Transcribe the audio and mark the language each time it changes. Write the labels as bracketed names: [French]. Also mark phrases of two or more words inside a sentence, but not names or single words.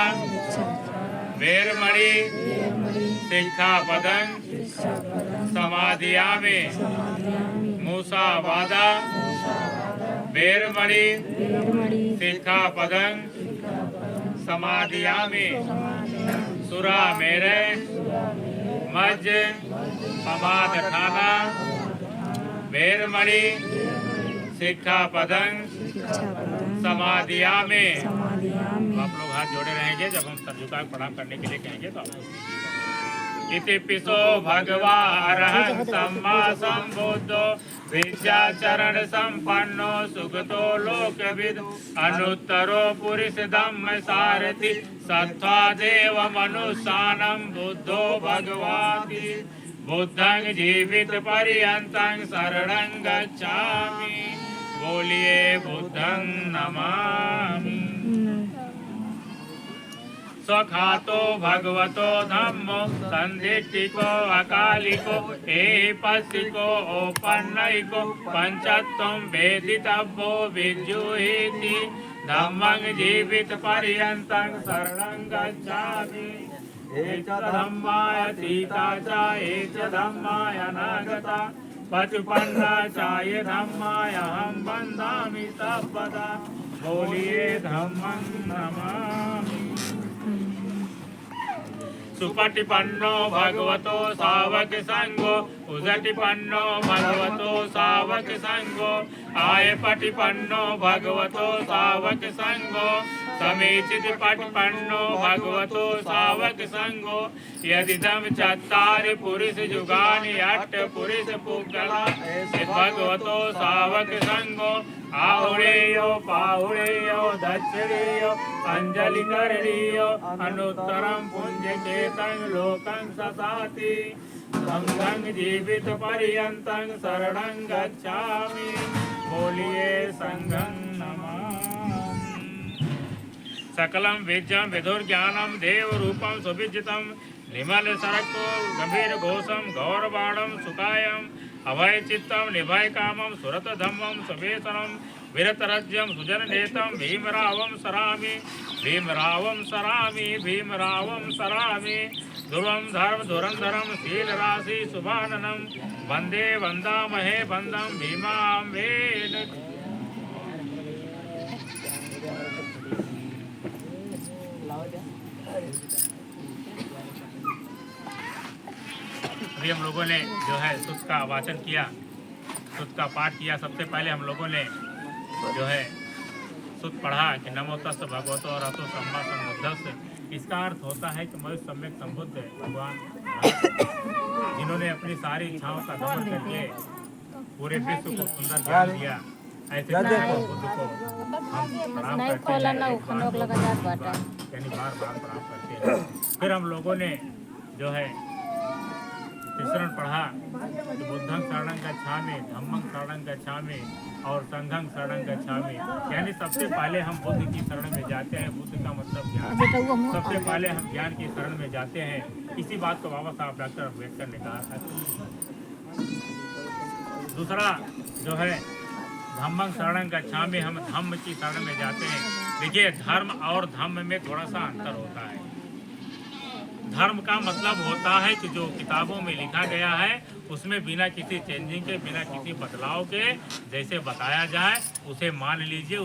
[Pali] वेरमणि सिक्खापदं समादयामि मूसावादा वेरमणि सिक्खापदं समादयामि सुरामेरय मज्ज पमादठाना वेरमणि सिक्खापदं समादयामि। [Hindi] आप लोग हाथ जोड़े रहेंगे, जब हम सर्वजुका प्रणाम करने के लिए कहेंगे तो आप [Pali] इतिपिसो भगवारहं सम्मा संबुद्धो विद्याचरण संपन्नो सुगतो लोकविद अनुत्तरो पुरुष धम्म सारथि सत्वा देव मनुष्यानं बुद्धो भगवाति बुद्धं जीवित पर्यन्तं शरणं गच्छामि। [Hindi] बोलिए [Pali] बुद्धं नमामि। स्वखातो भगवतो धम्मो संदिष्टिको अकालिको एपस्सिको ओपन्नयिको पंचत्वं वेदितव्यो विद्युहीति धम्मं जीवित पर्यन्तं शरणं गच्छामि। एच धम्माय सीता च एच धम्माय अनागता पचुपन्ना चाय धम्माय अहं वन्दामि सर्वदा। [Hindi] बोलिए [Pali] धम्मं नमामि। सुपटिपन्नो भगवतो सावक संगो उजटिपन्नो भगवतो सावक संगो आय पटिपन्नो भगवतो सावक संगो समीचित पटिपन्नो भगवतो सावक संगो यदिदम चत्तारि पुरुष जुगानि अट्ठ पुरुष पुगला भगवतो सावक संगो आहुरेयो पाहुरेयो दक्षिणेयो अंजलि करणीयो अनुत्तरम पुण्य केतं लोकं ससाति संघं जीवित पर्यंतं शरणं गच्छामि बोलिए संघं नमामि। सकलं विद्यं विदुर्ज्ञानं देव रूपं सुविजितं निमल सरको गंभीर घोषम गौरवाणम सुखायम अभय चित्तम निभय कामम सुरत धम्मम सुवेशनम विरतरज्यम सुजन नेतम भीमरावम सरामि भीमरावम सरामि भीमरावम सरामि ध्रुवम धर्म धुरंधरम शील राशि सुभाननम वंदे वंदामहे वंदम भीमां वेद। [Hindi] अभी हम लोगों ने जो है सुत का वाचन किया, सुत का पाठ किया। सबसे पहले हम लोगों ने जो है सुत पढ़ा कि [Pali] नमो तस् भगवतो अरहतो सम्मा सम्बुद्धस्स। [Hindi] इसका अर्थ होता है कि मनुष्य सम्यक संबुद्ध भगवान जिन्होंने अपनी सारी इच्छाओं का दमन करके पूरे विश्व को सुंदर ज्ञान दिया, ऐसे बुद्ध को हम प्रणाम करते हैं, यानी बार बार प्रणाम करते हैं। फिर हम लोगों ने जो है तीसरण पढ़ा कि [Pali] बुद्धं शरणं गच्छामि धम्मं शरणं गच्छामि [Hindi] और [Pali] संघं शरणं गच्छामि, [Hindi] यानी सबसे पहले हम बुद्ध की शरण में जाते हैं। बुद्ध का मतलब ज्ञान, सबसे पहले हम ज्ञान की शरण में जाते हैं। इसी बात को बाबा साहब डॉक्टर अम्बेडकर ने कहा था। दूसरा जो है [Pali] धम्मं शरणं गच्छामि, [Hindi] हम धम्म की शरण में जाते हैं। देखिए धर्म और धम्म में थोड़ा सा अंतर होता है। धर्म का मतलब होता है कि जो किताबों में लिखा गया है उसमें बिना किसी चेंजिंग के, बिना किसी बदलाव के जैसे बताया जाए उसे मान लीजिए।